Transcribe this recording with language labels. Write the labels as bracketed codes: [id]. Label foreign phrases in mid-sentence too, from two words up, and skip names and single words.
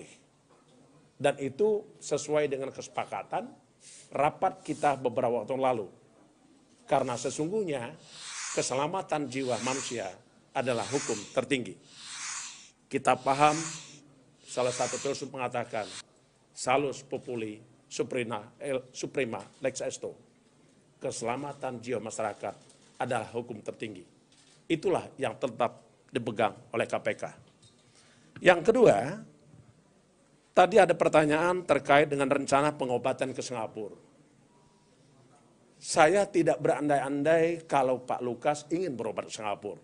[id] Dan itu sesuai dengan kesepakatan rapat kita beberapa waktu lalu. Karena sesungguhnya keselamatan jiwa manusia adalah hukum tertinggi. Kita paham salah satu filsuf mengatakan, [la] salus populi suprema lex esto. [id] Keselamatan jiwa masyarakat adalah hukum tertinggi. Itulah yang tetap dipegang oleh KPK. Yang kedua, tadi ada pertanyaan terkait dengan rencana pengobatan ke Singapura. Saya tidak berandai-andai kalau Pak Lukas ingin berobat ke Singapura.